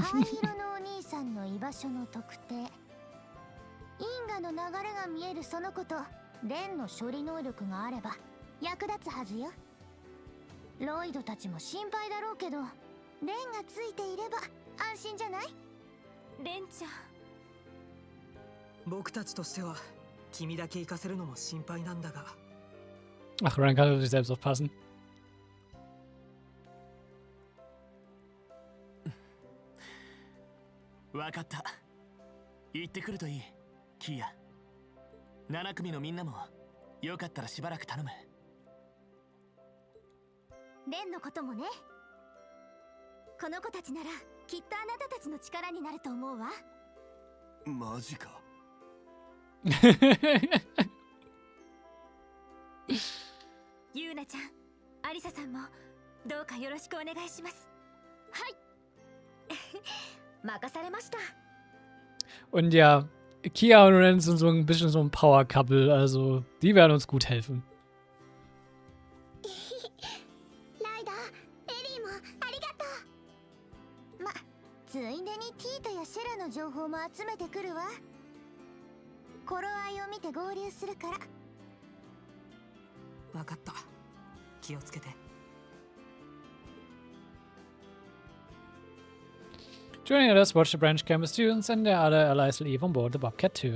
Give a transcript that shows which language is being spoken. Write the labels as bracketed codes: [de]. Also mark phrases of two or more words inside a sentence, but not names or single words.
[ja] 灰色のお兄さんの居場所の特定、因果の流れが見えるその子とレンの処理能力があれば役立つはずよ。ロイドたちも心配だろうけど、レンがついていれば安心じゃない？レンちゃん、僕たちとしては君だけ行かせるのも心配なんだが。 [de] Ach, Rean kann auf sich selbst aufpassen. [ja] わかった。行ってくるといい、キーヤ。7組のみんなもよかったらしばらく頼む。レンのこともね。この子たちならきっとあなたたちの力になると思うわ。マジか。ユーナちゃん、アリサさんもどうかよろしくお願いします。はい。任されました。 [de] Und ja, Kia und Ren sind so ein bisschen so ein Power-Couple, also die werden uns gut helfen. [ja] ライダー、エリーもありがとう。ま、ついでにティートやシェラの情報も集めてくるわ。頃合いを見て合流するから。わかった。気をつけて。 [en] Joining us, watch the branch camp students and their other allies leave on board the Bobcat 2.